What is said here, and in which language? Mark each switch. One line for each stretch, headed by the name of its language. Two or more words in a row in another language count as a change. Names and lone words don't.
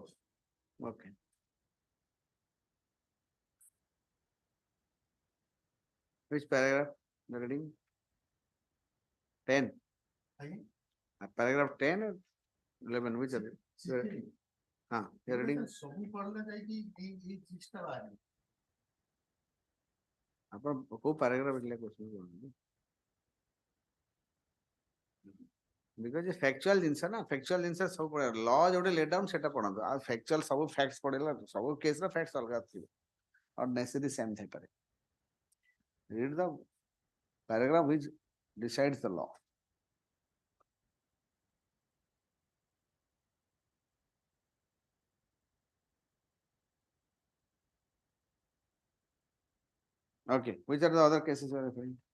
English: Okay. Which paragraph you are reading? 10. Paragraph 10 or 11, which are it? You are reading?
Odia: ଆପଣ କୋଉ paragraph ଥିଲା question କରନ୍ତୁ?
English: Because factual
Odia: ଜିନିଷ ନା, factual ଜିନିଷ ସବୁ ପଢିବା, law ଯୋଉଟା
English: laid down
Odia: ସେଟା ପଢନ୍ତୁ, ଆଉ factual ସବୁ facts ପଢିଲା, ସବୁ case ର facts ଅଲଗା ଥିବ,
English: or necessarily same
Odia: ଥାଇପାରେ.
English: Read the paragraph which decides the law. Okay, which are the other cases you are referring?